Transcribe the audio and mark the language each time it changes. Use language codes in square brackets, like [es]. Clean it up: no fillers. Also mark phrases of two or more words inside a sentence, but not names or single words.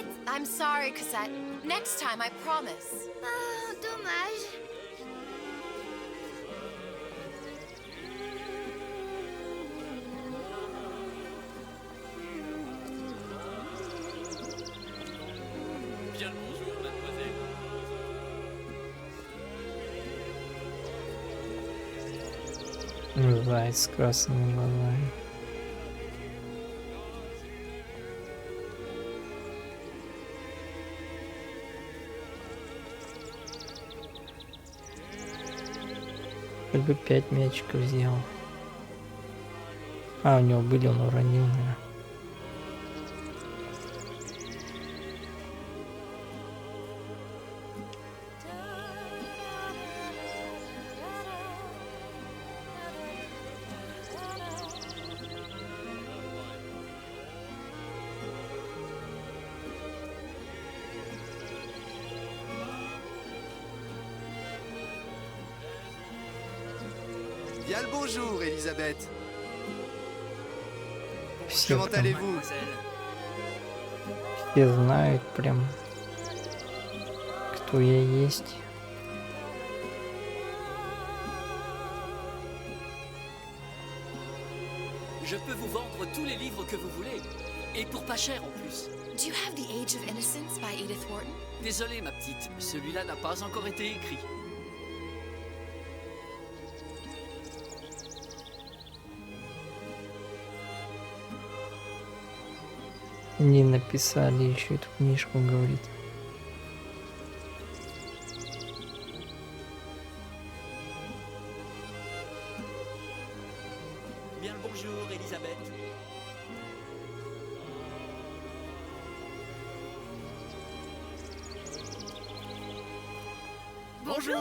[en] I'm sorry, Cassette. Next time, I promise. [fr] Oh, dommage. Bien le bonjour, mademoiselle. [ru] Заяц с красными глазами. Хоть бы 5 мячиков сделал. А, у него были, он уронил, наверное. [fr] Bien le bonjour, Elisabeth. [ru] Все [fr] Comment [ru] прям, [fr] allez-vous? [ru] все знают прям, кто я есть. [fr] Je peux vous vendre tous les livres que vous voulez. Et pour pas cher en plus. [en] Do you have The Age of Innocence by Edith Wharton? [fr] Désolé ma petite, celui-là n'a pas encore été écrit. [ru] Не написали еще эту книжку, говорит. [fr] Bien le bonjour, Elisabeth. Bonjour.